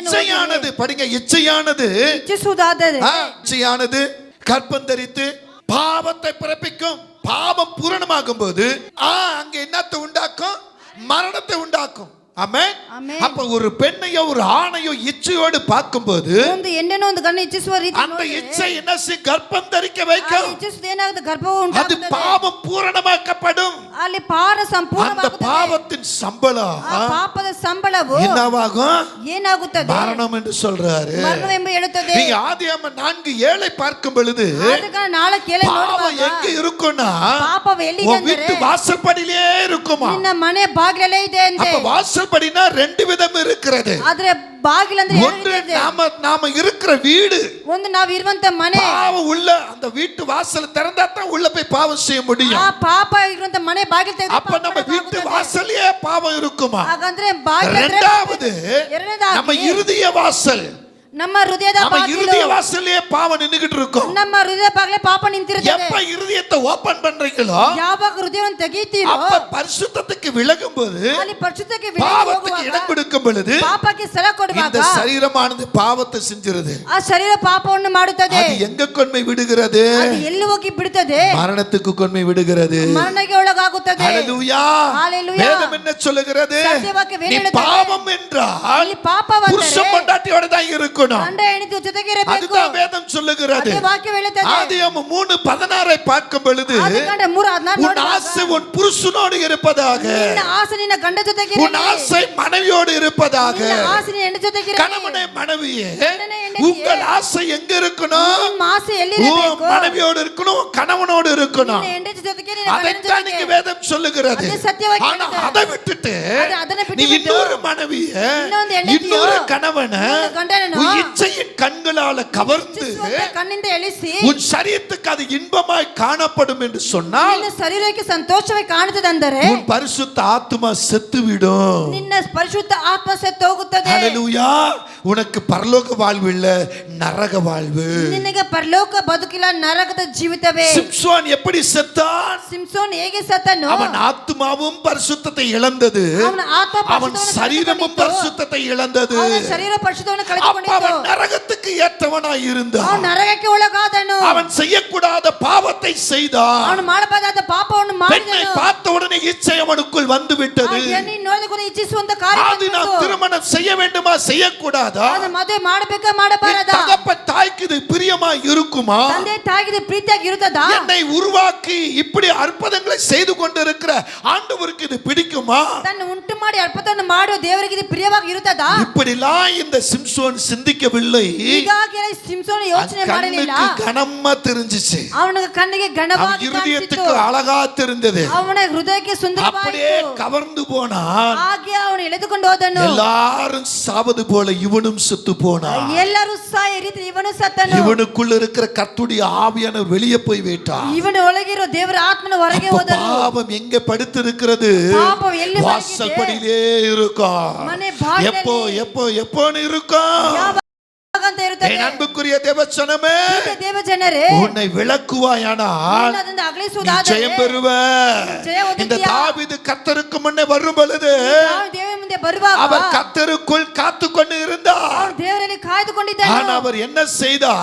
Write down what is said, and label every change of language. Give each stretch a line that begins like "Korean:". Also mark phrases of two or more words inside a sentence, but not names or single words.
Tamil: இச்சையானது படிங்க. இச்சையானது
Kannada: ಇಚ್ಛಿಸುವುದಾದರೆ
Tamil: இச்சையானது கற்பம் தரித்து பாவத்தை பிறப்பிக்கும். பாவம் பூரணமாகும் போது அங்க என்னத்தை உண்டாக்கும்? மரணத்தை உண்டாக்கும். ஆமென். ஆமென். அப்ப ஒரு பெண்ணையோ ஒரு ஆணையோ இச்சையோடு பார்க்கும்போது
Kannada: ಒಂದು ಹೆಣ್ಣನ್ನು ಒಂದು ಗಂಡು ಇಚ್ಛಿಸುವ ರೀತಿ
Tamil: அந்த இச்சை என்ன செய்யும்? கர்ப்பம் தரிக்க வைக்கும்.
Kannada: ಇಚ್ಛಿಸುವುದು ಏನಾಗುತ್ತೆ? ಗರ್ಭವು
Tamil: அது
Kannada: ಉಂಟಾಗುತ್ತದೆ.
Tamil: பாவம் பூரணமாக்கப்படும்.
Kannada: ಅಲ್ಲಿ ಪಾರ
Tamil: அந்த
Kannada: ಸಂಪೂರ್ಣವಾಗುತ್ತದೆ.
Tamil: பாவத்தின் சம்பளம்
Kannada: ಆ ಪಾಪದ ಸಂಬಳವು
Tamil: என்னவாகும்?
Kannada: ಏನಾಗುತ್ತದೆ?
Tamil: மரணம் என்று சொல்றாரு.
Kannada: ಮರಣವೆಂಬ ಹೇಳುತ್ತದೆ.
Tamil: நீங்க ஆதியாகமம் 4:7 பார்க்கும் பொழுது
Kannada: ಆದಕಾರಣ 4:7
Tamil: பாவம்
Kannada: ನೋಡುವಾಗ
Tamil: எங்க இருக்கும்னா
Kannada: ಪಾಪವು ಎಲ್ಲಿದೆ
Tamil: உன் வீட்டு
Kannada: ಅಂದರೆ
Tamil: வாசல்படியிலே இருக்குமா.
Kannada: ನಿನ್ನ ಮನೆ ಬಾಗಿಲಲ್ಲೇ ಇದೆ ಅಂತೆ.
Tamil: அப்ப வாசல்படினா 2 விதம் இருக்கிறது.
Kannada: ಆದ್ರೆ ಬಾಗಿಲಂದ್ರೆ
Tamil: ஒன்று நாம இருக்கிற வீடு,
Kannada: ಒಂದು ನಾವು ಇರುವಂತ ಮನೆ.
Tamil: பாவம் உள்ள அந்த வீட்டு வாசல் திறந்தா தான் உள்ள போய் பாவம் செய்ய முடியும்.
Kannada: ಆ ಪಾಪ ಇರುವಂತ ಮನೆ ಬಾಗಿಲು ತೆಗೆದು
Tamil: அப்ப நம்ம வீட்டு வாசல்லே பாவம் இருக்குமா.
Kannada: ಹಾಗಂದ್ರೆ ಬಾಗಿಲು
Tamil: இரண்டாவது
Kannada: ಎರಡನೇದಾಗಿ
Tamil: நம்ம இருதய வாசல்,
Kannada: ನಮ್ಮ ಹೃದಯದ
Tamil: நம்ம
Kannada: ಬಾಗಿಲು
Tamil: இருதய வாசல்லையே பாவம் நின்னுகிட்டு இருக்கும்.
Kannada: ನಮ್ಮ ಹೃದಯ ಬಾಗಿಲೇ ಪಾಪ ನಿಂತಿರುತ್ತದೆ.
Tamil: எப்ப இருதயத்தை ஓபன் பண்றீங்களோ
Kannada: ಯಾವಾಗ ಹೃದಯವನ್ನು ತೆಗೀತೀರೋ
Tamil: அப்ப பரிசுத்தத்துக்கு விலகும்போது
Kannada: ಅಲ್ಲಿ ಪರಿಶುದ್ಧಕ್ಕೆ ವಿಲಗಿ
Tamil: பாவத்துக்கு
Kannada: ಹೋಗುವಾಗ,
Tamil: இடம் கொடுக்கும் பொழுது
Kannada: ಪಾಪಕ್ಕೆ ಸ್ಥಳ
Tamil: இந்த
Kannada: ಕೊಡುವಾಗ
Tamil: சரீரமானது பாவத்தை செஞ்சிருது.
Kannada: ಆ ಶರೀರ ಪಾಪವನ್ನು ಮಾಡುತ್ತದೆ.
Tamil: அது எங்க கொண்டு விடுகிறது?
Kannada: ಅದು ಎಲ್ಲಿ ಹೋಗಿ ಬಿಡುತ್ತದೆ?
Tamil: மரணத்துக்கு கொண்டு விடுகிறது.
Kannada: ಮರಣಕ್ಕೆ ಒಳಗಾಗುತ್ತದೆ.
Tamil: ஹல்லேலூயா. ஹல்லேலூயா. வேதம் என்ன சொல்லுகிறது?
Kannada: ಸತ್ಯವಾಕ್ಯ
Tamil: நீ
Kannada: ಹೇಳುತ್ತದೆ.
Tamil: பாவம் என்றால்
Kannada: ಅಲ್ಲಿ ಪಾಪವಂದರೆ
Tamil: புருஷன் பொண்டாட்டியோட தான் இருக்கணும்.
Kannada: ಗಂಡ ಹೆಂಡತಿ ಜೊತೆಗೆ ಇರಬೇಕು.
Tamil: அதுதான் வேதம் சொல்லுகிறது.
Kannada: ಅದೇ ವಾಕ್ಯ ಹೇಳುತ್ತದೆ.
Tamil: ஆதியாகமம் 3:16 பார்க்கும் பொழுது
Kannada: ಆದಿಕಾಂಡ 3:16
Tamil: உன் ஆசை உன் புருஷனோடு இருப்பதாக,
Kannada: ನಿನ್ನ ಆಸೆ ನಿನ್ನ ಗಂಡ ಜೊತೆಗೆ
Tamil: உன்
Kannada: ಇರಲಿ.
Tamil: ஆசை மனைவியோடு இருப்பதாக.
Kannada: ನಿನ್ನ ಆಸೆ ನಿನ್ನ ಹೆಂಡತಿ ಜೊತೆಗೆ ಇರಲಿ.
Tamil: கணவனே மனைவியே,
Kannada: ಗಂಡನೇ ಹೆಂಡತಿಯೇ,
Tamil: உங்கள் ஆசை எங்க இருக்கணும்?
Kannada: ನಿಮ್ಮ ಆಸೆ ಎಲ್ಲಿ
Tamil: உன்
Kannada: ಇರಬೇಕು?
Tamil: மனைவியோடு இருக்கணும், உன் கணவனோடு இருக்கணும்.
Kannada: ನಿನ್ನ ಹೆಂಡತಿ ಜೊತೆಗೆ ನಿನ್ನ ಗಂಡನ
Tamil: அதைத்தான்
Kannada: ಜೊತೆಗೆ.
Tamil: நீங்க வேதம் சொல்லுகிறது.
Kannada: ಅದೇ ಸತ್ಯವಾಕ್ಯ
Tamil: ஆனா
Kannada: ಹೇಳುತ್ತದೆ.
Tamil: அதை விட்டுட்டு
Kannada: ಅದನ್ನ
Tamil: நீ
Kannada: ಬಿಟ್ಟು
Tamil: இன்னொரு மனைவிய,
Kannada: ಇನ್ನೊಂದು ಹೆಂಡತಿಯೋ,
Tamil: இன்னொரு கணவனை
Kannada: ಇನ್ನೊಂದು ಗಂಡನನ್ನು
Tamil: உன் இச்சையின் கண்களால கவர்ந்து
Kannada: ಇಚ್ಛಿಸುವಂತೆ ಕಣ್ಣಿಂದ ಎಳಿಸಿ
Tamil: உன் சரீரத்துக்கு அது இன்பமாய் காணப்படும் என்று சொன்னால்
Kannada: ನಿನ್ನ ಶರೀರಕ್ಕೆ ಸಂತೋಷವಾಗಿ ಕಾಣುತ್ತದಂದರೆ
Tamil: உன் பரிசுத்த ஆத்துமா செத்துவிடும்.
Kannada: ನಿನ್ನ ಪರಿಶುದ್ಧ ಆತ್ಮ ಸತ್ತು ಹೋಗುತ್ತದೆ.
Tamil: ஹல்லேலூயா. உனக்கு பரலோக வாழ்வு இல்ல, நரக வாழ்வு.
Kannada: ನಿನಗೆ ಪರಲೋಕ ಬದುಕಿಲ್ಲ, ನರಕದ ಜೀವಿತವೇ.
Tamil: சிம்சோன் எப்படி செத்தான்?
Kannada: ಸಿಂಸೋನ್ ಹೇಗೆ ಸತ್ತನು?
Tamil: அவன் ஆத்துமாவும் பரிசுத்தத்தை இழந்தது,
Kannada: ಅವನ ಆತ್ಮ
Tamil: அவன்
Kannada: ಪರಿಶುದ್ಧವನ್ನು
Tamil: சரீரமும்
Kannada: ಕಳೆದುಕೊಂಡಿತು.
Tamil: பரிசுத்தத்தை இழந்தது.
Kannada: ಅವನ ಶರೀರ ಪರಿಶುದ್ಧವನ್ನು
Tamil: அப்ப
Kannada: ಕಳೆದುಕೊಂಡಿತು.
Tamil: அவன் நரகத்துக்கு ஏற்றவனாய் இருந்தான்.
Kannada: ಅವನು ನರಕಕ್ಕೆ ಒಳಗಾದನು.
Tamil: அவன் செய்யக்கூடாத பாவத்தை செய்தான்.
Kannada: ಅವನು ಮಾಡಬಾರದಾದ ಪಾಪವನ್ನು
Tamil: பெண்ணை
Kannada: ಮಾಡಿದನು.
Tamil: பார்த்த உடனே இச்சை அவனுக்குள் வந்து விட்டது.
Kannada: ನೋಡಿದ ಕೂಡ ಇಚ್ಛಿಸುವಂತ ಕಾರ್ಯ
Tamil: அது நான் திருமணம் செய்ய வேண்டுமா செய்யக்கூடாதா?
Kannada: ಅದು ಮದುವೆ ಮಾಡಬೇಕಾ ಮಾಡಬಾರದಾ?
Tamil: தகப்பன் தாய்க்கு இது பிரியமா இருக்குமா?
Kannada: ತಂದೆ ತಾಯಿಗೆ ಪ್ರೀತಿಯಾಗಿ ಇರುತ್ತದಾ?
Tamil: என்னை உருவாக்கி இப்படி அற்புதங்களை செய்து கொண்டிருக்கிற ஆண்டவருக்கு இது பிடிக்குமா?
Kannada: ತನ್ನ ಉಂಟು ಮಾಡಿ ಅದ್ಭುತವನ್ನು ಮಾಡುವ ದೇವರಿಗೆ ಇದು ಪ್ರಿಯವಾಗಿ ಇರುತ್ತದಾ?
Tamil: இப்படிலாம் இந்த சிம்சோன் சிந்திக்கவில்லை.
Kannada: ಹೀಗಾಗಿ ಸಿಂಸೋನ್ ಯೋಚನೆ ಮಾಡಲಿಲ್ಲ.
Tamil: கண்ணுக்கு கனமா தெரிஞ்சிச்சு,
Kannada: ಅವನ ಕಣ್ಣಿಗೆ
Tamil: அவன்
Kannada: ಘನವಾಗಿ ಕಾಣಿಸಿತು.
Tamil: இருதயத்துக்கு அழகா தெரிந்தது.
Kannada: ಅವನ ಹೃದಯಕ್ಕೆ
Tamil: அப்படியே
Kannada: ಸುಂದರವಾಯಿತು.
Tamil: கவர்ந்து போனான்.
Kannada: ಹಾಗೆ ಅವನು ಎಳೆದುಕೊಂಡು ಹೋದನು.
Tamil: எல்லாரும் சாவது போல இவனும் செத்து போனான்.
Kannada: ಎಲ್ಲರೂ ಸಾಯ ರೀತಿ ಇವನು ಸತ್ತನು.
Tamil: இவனுக்குள்ள இருக்கிற கர்த்தருடைய ஆவியானவர் வெளியே போய் விட்டான்.
Kannada: ಇವನ ಒಳಗಿರೋ ದೇವರ ಆತ್ಮನ ಹೊರಗೆ
Tamil: அப்ப
Kannada: ಹೋದನು.
Tamil: பாவம் எங்க படுத்திருக்கிறது?
Kannada: ಪಾಪವು ಎಲ್ಲಿ
Tamil: வாசல் படியிலே இருக்கும்.
Kannada: ಮನೆ ಬಾಗಿಲಲ್ಲಿ.
Tamil: எப்போ எப்போ எப்போன்னு இருக்கும்.
Kannada: ಯಾವಾಗಂತ ಇರುತ್ತದೆ.
Tamil: என் அன்புக்குரிய தேவச்சனமே,
Kannada: ದೇವ ಜನರೇ,
Tamil: உன்னை விளக்குவாயானால்
Kannada: ಅದನ್ನು
Tamil: நீ
Kannada: ಅಗಲಿಸುವುದಾದರೆ
Tamil: ஜெயம் பெறுவ.
Kannada: ஜெய ಹೊಂದುತ್ತೀಯ.
Tamil: இந்த தாவீது கர்த்தருக்கு முன்னே வரும் பொழுது
Kannada: ನಾವು ದೇವರ ಮುಂದೆ ಬರುವಾಗ
Tamil: அவர் கர்த்தருக்குள் காத்துக்கொண்டு இருந்தார்.
Kannada: ಅವನು ದೇವರಲ್ಲಿ ಕಾಯ್ದುಕೊಂಡಿದ್ದನು.
Tamil: ஆனா அவர் என்ன செய்தார்?